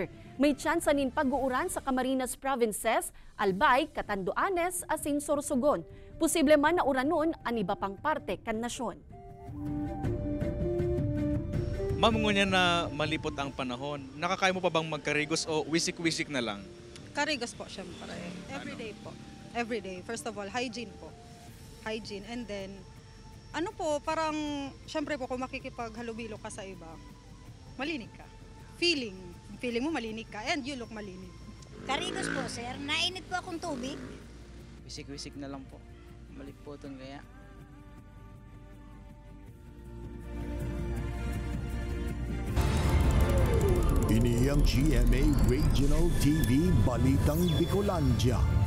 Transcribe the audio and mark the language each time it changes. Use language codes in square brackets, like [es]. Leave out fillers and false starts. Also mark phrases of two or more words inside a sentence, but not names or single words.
[bik] May tsansa nin pag-uuran sa Camarines Provinces, Albay, Catanduanes asin Sorsogon. Posible man na uranon ang iba pang parte kan nasyon. Mamungunya na malipot ang panahon. Nakakaya mo pa bang magkarigos o wisik-wisik na lang? Karigos po syempre. Everyday po. Everyday. [en] First of all, hygiene po. Hygiene. And then, [bik] ano po, parang, syempre po, kung makikipaghalubilo ka sa iba, malinig ka. Feeling mo malinig ka, [en] and you look malinig. [bik] Karigos po, sir. Nainit po akong tubig. Wisik-wisik na lang po. Maliputan kaya. Ini ang GMA Regional TV Balitang Bicolandia.